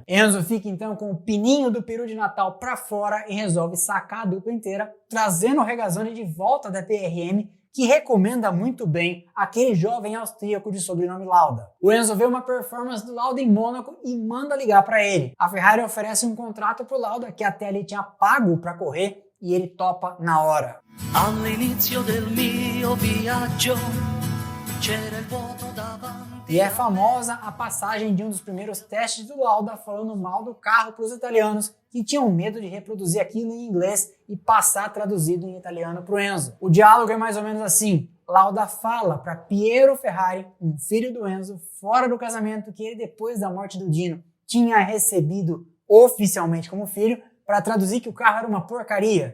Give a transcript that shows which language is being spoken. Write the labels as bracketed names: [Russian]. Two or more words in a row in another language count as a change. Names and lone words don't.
[Portuguese] Enzo fica então com o pininho do peru de Natal para fora e resolve sacar a dupla inteira, trazendo o Regazzoni de volta da BRM, que recomenda muito bem aquele jovem austríaco de sobrenome Lauda. O Enzo vê uma performance do Lauda em Mônaco e manda ligar para ele. A Ferrari oferece um contrato para o Lauda, que até ali tinha pago para correr, e ele topa na hora. [Italian] All'inizio del mio viaggio c'era il vuoto davanti. [Portuguese] E é famosa a passagem de um dos primeiros testes do Lauda falando mal do carro para os italianos, que tinham medo de reproduzir aquilo em inglês e passar traduzido em italiano para o Enzo. O diálogo é mais ou menos assim. Lauda fala para Piero Ferrari, um filho do Enzo, fora do casamento, que ele, depois da morte do Dino, tinha recebido oficialmente como filho, para traduzir que o carro era uma porcaria.